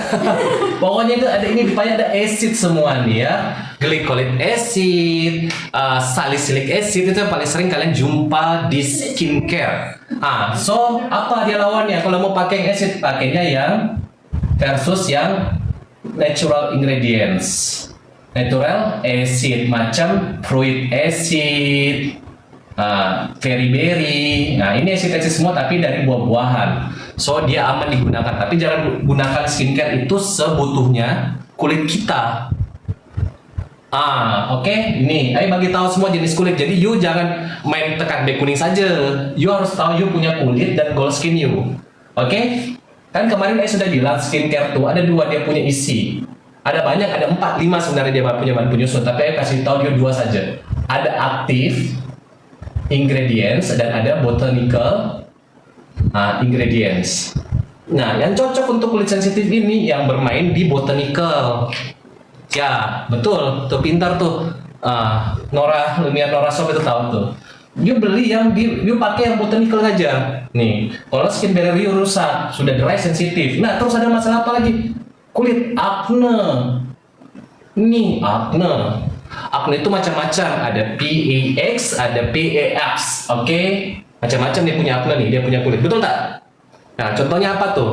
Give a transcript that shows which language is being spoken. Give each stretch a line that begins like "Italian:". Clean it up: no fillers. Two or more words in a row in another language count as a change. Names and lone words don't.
Indonesian: Pokoknya itu ada ini banyak ada acid semua nih ya.
English: Glycolic acid, salicylic acid
Indonesian: itu yang paling sering kalian jumpa di skincare. So apa dia lawannya? Kalau mau pakai acid, pakainya yang versus yang
English: natural ingredients. Natural acid macam fruit acid, berry.
Indonesian: Nah, ini acid semua tapi dari buah-buahan. So dia aman digunakan, tapi jangan gunakan skincare itu sebutuhnya kulit kita. Oke. Ini, ayo bagi tahu semua jenis kulit. Jadi you jangan main tekan back kuning saja. You harus tahu you punya kulit dan
English: gold skin
Indonesian: you. Oke? Kan kemarin saya sudah bilang skincare tuh ada 2 dia punya isi. Ada banyak, ada 4, 5 sebenarnya dia punya bahan penyusun. Tapi saya kasih tahu you 2 saja. Ada
English: active ingredients
Indonesian: dan ada
English: botanical ingredients.
Indonesian: Nah, yang cocok untuk kulit sensitif ini yang bermain di botanical. Ya, betul. Tuh pintar tuh. Lumiere Nora Shop itu tahu tuh. You beli yang you pakai yang botanical aja. Nih, kalau
English: skin barrier
Indonesian: you rusak, sudah dry sensitif. Nah, terus ada masalah apa lagi? Kulit acne. Nih, acne. Acne itu macam-macam. Ada PAX, ada PAX. Oke?
Malay: Macam-macam dia punya acne nih, dia punya kulit. Betul tak? Nah, contohnya apa tuh?